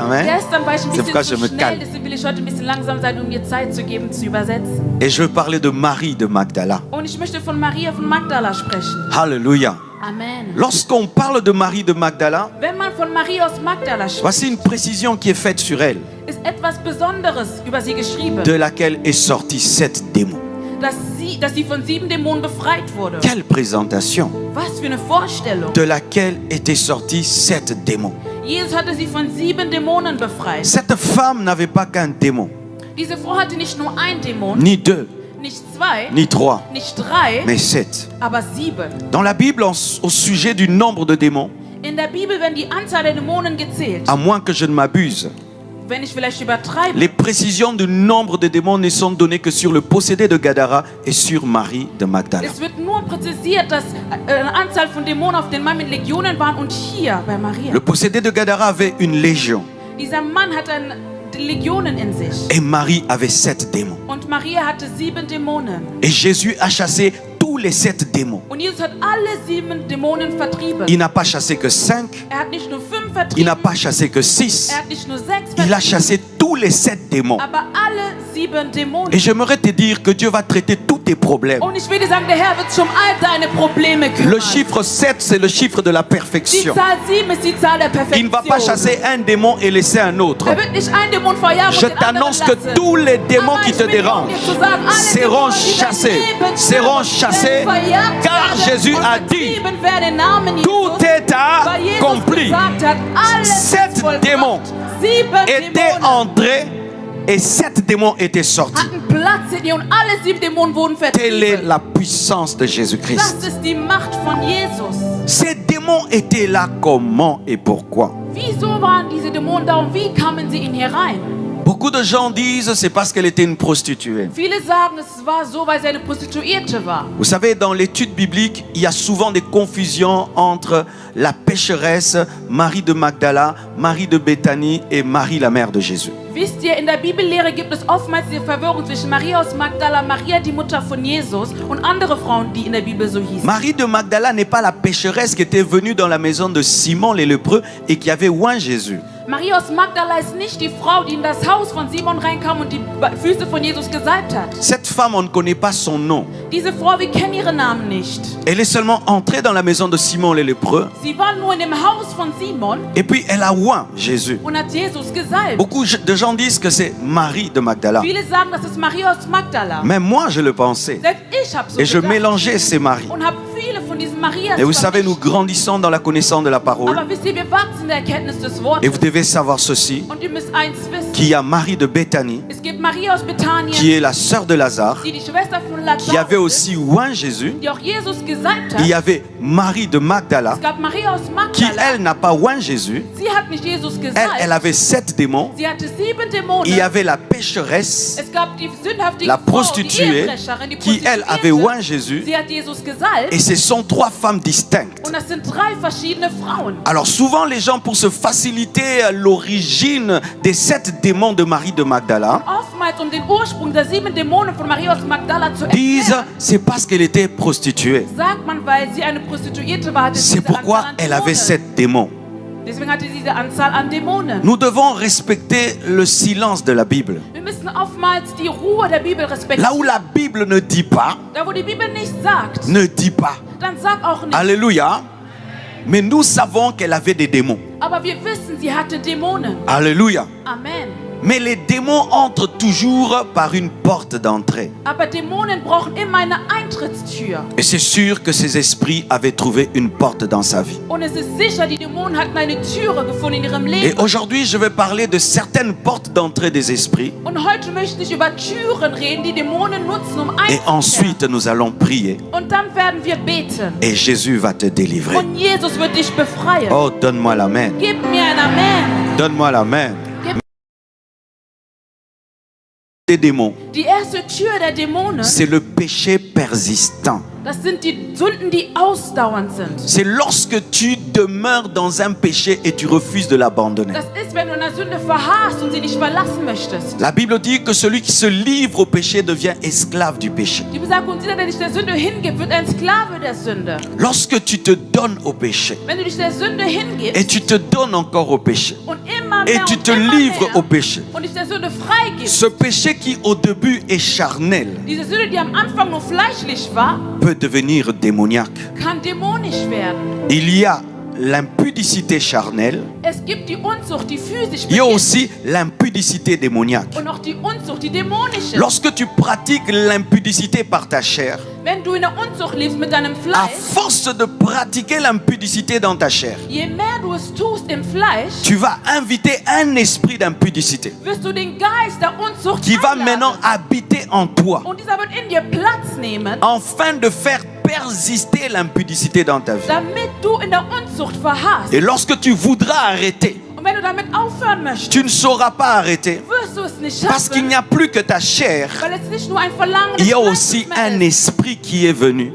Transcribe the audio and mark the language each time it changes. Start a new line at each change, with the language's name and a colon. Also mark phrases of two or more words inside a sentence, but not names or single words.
French: Amen.
German: Gestern war ich ein
French: C'est pourquoi
German: bisschen
French: je
German: zu
French: me
German: schnell,
French: calme.
German: deswegen will ich heute ein bisschen langsam sein, um mir Zeit zu geben, zu übersetzen.
French: Et je veux parler de Marie de Magdala.
German: Und ich möchte von Maria von Magdala sprechen.
French: Alléluia. Amen. Lorsqu'on parle de Marie de Magdala,
German: Wenn man von Maria aus Magdala spricht,
French: voici une précision qui est faite sur elle,
German: ist etwas Besonderes über sie geschrieben,
French: de laquelle est sorti 7 démons.
German: dass sie von 7 Dämonen befreit wurde.
French: Quelle présentation!
German: Was für eine Vorstellung.
French: De laquelle étaient sortis 7 démons.
German: Jesus hatte sie von 7 Dämonen befreit.
French: Cette femme n'avait pas qu'un démon,
German: Diese Frau hatte nicht nur einen Dämon,
French: ni 2,
German: nicht 2,
French: ni 3,
German: nicht 3,
French: mais 7.
German: aber 7.
French: Dans la Bible, au sujet du nombre de démons,
German: In der Bibel werden die Anzahl der Dämonen gezählt.
French: à moins que je ne m'abuse,
German: Wenn ich vielleicht übertreibe,
French: les précisions du nombre de démons ne sont données que sur le possédé de Gadara et sur Marie de Magdala.
German: es wird nur präzisiert, dass eine Anzahl von Dämonen auf den Mann mit Legionen waren und hier bei Maria.
French: Le possédé de Gadara avait une légion
German: Dieser Mann hatte Legionen in sich.
French: et Marie avait 7 démons.
German: Und Maria hatte 7 Dämonen.
French: Et Jésus a chassé tous les 7 démons.
German: Und Jesus hat alle 7 Dämonen vertrieben.
French: Il n'a pas chassé que 5,
German: Er hat nicht nur 5
French: il
German: vertrieben,
French: n'a pas chassé que 6,
German: er hat nicht nur 6
French: il a
German: vertrieben,
French: chassé tous les 7 démons.
German: aber alle 7 Dämonen.
French: Et j'aimerais te dire que Dieu va traiter tous tes problèmes.
German: Und ich will dir sagen, der Herr wird sich um all deine Probleme kümmern.
French: Le chiffre 7, c'est le chiffre de la
German: Die
French: perfection.
German: Zahl 7 ist die Zahl der
French: Il ne
German: Perfektion.
French: va pas chasser un démon et laisser un autre.
German: Er wird nicht einen Dämon verjagen
French: Je
German: und den anderen
French: t'annonce que
German: lassen.
French: tous les démons
German: Aber
French: qui
German: ich
French: te
German: will dir
French: dérangent
German: zu sagen, alle
French: seront
German: Dämonen, die dein
French: chassés,
German: Leben
French: seront
German: stören,
French: chassés,
German: werden verjagt
French: car
German: werden
French: Jésus
German: und
French: a dit,
German: vertrieben werden im Namen Jesus,
French: tout est
German: weil Jesus
French: accompli.
German: gesagt hat, alles ist
French: 7
German: vollbracht.
French: démons
German: 7
French: Étaient
German: Dämonen
French: entrés et 7 démons étaient sortis.
German: hatten Platz in ihr und alle 7 Dämonen wurden
French: Telle est
German: vertrieben.
French: la puissance de Jésus-Christ.
German: Das ist die Macht von Jesus.
French: Ces démons étaient là comment et pourquoi?
German: Wieso waren diese Dämonen da und wie kamen sie in hier rein?
French: Beaucoup de gens disent c'est parce qu'elle était une prostituée.
German: Viele sagen, es war so, weil sie eine Prostituierte war.
French: Vous savez, dans l'étude biblique, il y a souvent des confusions entre la pécheresse, Marie de Magdala, Marie de Béthanie et Marie la mère de Jésus.
German: Wisst ihr, in der Bibellehre gibt es oftmals die Verwirrung zwischen Maria aus Magdala, Maria die Mutter von Jesus und andere Frauen, die in der Bibel so hießen.
French: Marie de Magdala n'est pas la pécheresse qui était venue dans la maison de Simon les lépreux et qui avait oint Jésus.
German: Maria aus Magdala ist nicht die Frau, die in das Haus von Simon reinkam und die Füße von Jesus gesalbt hat.
French: Cette femme, on ne connaît pas son nom.
German: Diese Frau, wir kennen ihren Namen nicht.
French: Elle est seulement entrée dans la maison de Simon les lépreux
German: Sie war nur in dem Haus von Simon
French: et puis elle a oint Jésus.
German: und hat Jesus gesalbt.
French: Beaucoup de gens disent que c'est Marie de Magdala.
German: Viele sagen, das ist Maria aus Magdala.
French: Même moi, je le pensais.
German: Selbst ich habe so
French: Et je
German: gedacht
French: mélangeais ces maris.
German: und habe viele von diesen Marias
French: Et vous savez, nous
German: vermischt.
French: grandissons dans la connaissance de la parole.
German: Aber wisst ihr, wir wachsen in der Erkenntnis des
French: Et
German: Wortes.
French: vous devez savoir ceci,
German: Und ihr müsst eins wissen.
French: qu'il y a Marie de Béthanie,
German: Es gibt Maria aus Bethanien,
French: qui est la sœur de Lazare,
German: die Schwester von
French: qui avait
German: Lazarus
French: aussi oint Jésus.
German: ist, die auch Jesus gesalbt
French: Il y
German: hat.
French: avait Marie de Magdala,
German: Es gab Maria aus
French: qui
German: Magdala.
French: elle n'a pas oint Jésus.
German: Sie hat nicht Jesus
French: Elle
German: gesalbt.
French: avait 7 démons.
German: Sie hatte 7 Dämonen.
French: Il y avait la pécheresse,
German: Es gab die sündhaftige
French: la
German: Frau, die
French: prostituée,
German: Ehebrecherin, die
French: qui elle avait
German: Prostituierte.
French: oint Jésus.
German: Sie hat Jesus gesalbt.
French: Et ce sont 3 femmes distinctes.
German: Und das sind 3 verschiedene Frauen.
French: Alors souvent les gens, pour se faciliter l'origine des 7 démons de Marie de Magdala,
German: Oftmals, um den Ursprung der 7 Dämonen von Maria aus Magdala zu
French: disent
German: erklären,
French: c'est parce qu'elle était prostituée.
German: sagt man, weil sie eine Prostituierte war, hatte sie
French: C'est
German: diese
French: pourquoi
German: Anzahl an
French: elle avait
German: Dämonen.
French: 7 démons.
German: Deswegen hatte sie diese Anzahl an Dämonen.
French: Nous devons respecter le silence de la Bible.
German: Wir müssen oftmals die Ruhe der Bibel
French: Là
German: respektieren.
French: où la Bible ne dit pas,
German: Da, wo die Bibel nicht sagt,
French: ne dit pas.
German: dann sag auch nicht.
French: Alléluia. Mais nous savons qu'elle avait des démons.
German: Aber wir wissen, sie hatte Dämonen.
French: Alléluia. Amen. Mais les démons entrent toujours par une porte d'entrée.
German: Aber Dämonen brauchen immer eine Eintrittstür.
French: Et c'est sûr que ces esprits avaient trouvé une porte dans sa vie.
German: Und es ist sicher, die Dämonen hatten eine Türe gefunden in ihrem
French: Et
German: Leben.
French: aujourd'hui, je vais parler de certaines portes d'entrée des esprits.
German: Und heute möchte ich über Türen reden, die Dämonen nutzen, um
French: Et
German: einzukehren.
French: ensuite, nous allons prier.
German: Und dann werden wir beten.
French: Et Jésus va te délivrer.
German: Und Jesus wird dich befreien.
French: Oh, donne-moi la main.
German: Gib mir ein Amen.
French: Donne-moi la main. Des démons,
German: Die erste Tür der Dämonen,
French: c'est le péché persistant.
German: das sind die Sünden, die ausdauernd sind.
French: C'est lorsque tu demeures dans un péché et tu refuses de l'abandonner.
German: Das ist, wenn du in der Sünde verharrst und sie nicht verlassen möchtest.
French: La Bible dit que celui qui se livre au péché devient esclave du péché.
German: Die Bibel sagt, und jeder, der sich der Sünde hingibt, wird ein Sklave der Sünde.
French: Lorsque tu te donnes au péché
German: Wenn du dich der Sünde
French: et
German: hingibst
French: tu te donnes encore au péché
German: und immer
French: et
German: mehr
French: tu
German: und
French: te
German: immer
French: livres
German: mehr
French: au péché,
German: und dich der Sünde freigibst,
French: ce péché qui au début est charnel
German: diese Sünde, die am Anfang nur fleischlich war,
French: peut devenir démoniaque.
German: kann dämonisch werden.
French: Il y a l'impudicité charnelle,
German: Es gibt die Unzucht, die physisch
French: il y a
German: beginnt,
French: aussi l'impudicité démoniaque.
German: und auch die Unzucht, die dämonisch ist.
French: Lorsque tu pratiques l'impudicité par ta chair,
German: Wenn du in der Unzucht lebst mit deinem
French: à
German: Fleisch,
French: force de pratiquer l'impudicité dans ta chair,
German: je mehr du es tust im Fleisch,
French: tu vas inviter un esprit d'impudicité
German: wirst du den Geist der Unzucht
French: qui va
German: einladen.
French: maintenant habiter en toi,
German: Und dieser wird in dir Platz nehmen,
French: afin de faire persister l'impudicité dans ta vie.
German: damit du in der Unzucht verharrst.
French: Et lorsque tu voudras arrêter,
German: Und wenn du damit aufhören möchtest,
French: tu ne sauras pas arrêter,
German: wirst du es nicht
French: parce qu'il
German: schaffen,
French: n'y a plus que ta chair,
German: weil es nicht nur ein Verlangen des
French: il y a
German: Fleisches
French: aussi
German: mehr
French: un
German: ist,
French: esprit qui est venu